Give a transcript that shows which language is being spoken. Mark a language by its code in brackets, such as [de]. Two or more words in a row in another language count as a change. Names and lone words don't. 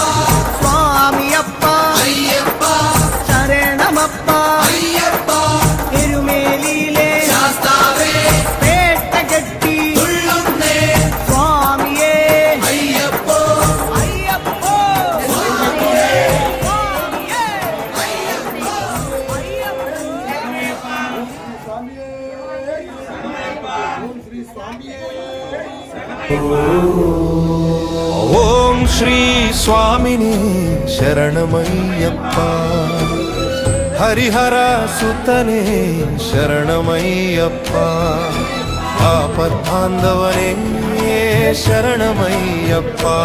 [ml] സ്വാമിയപ്പ അയ്യപ്പ ശരണമപ്പ അയ്യപ്പ എരുമേലിയിലെ ശാസ്താവേ പേട്ട കെട്ടി തുള്ളുന്നേ സ്വാമിയേ അയ്യപ്പോ അയ്യപ്പോ സ്വാമിയേ [te] ఓం శ్రీ స్వామిని శరణమయ్యప్ప హరిహర సుతనే శరణమయ్యప్ప ఆపద్బాంధవనే శరణమయ్యప్ప